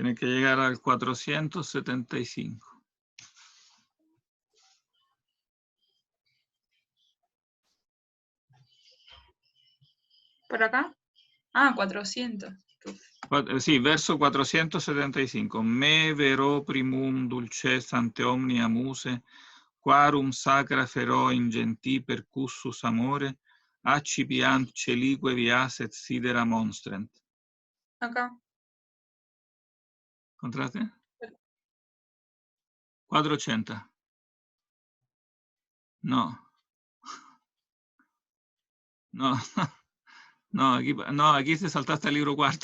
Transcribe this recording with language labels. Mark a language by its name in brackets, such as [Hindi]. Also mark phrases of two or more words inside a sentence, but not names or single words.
[Spanish] Tiene que llegar al 475. ¿Por acá? Ah, 400. Sí, verso 475. [Latin] Me vero primum dulces ante omnia muse, quarum sacra fero ingenti percussus amore, accipiant celique viaset sidera monstrent. [Spanish] Acá. ¿Contraste? 480. No. No. No, aquí te saltaste el libro cuarto.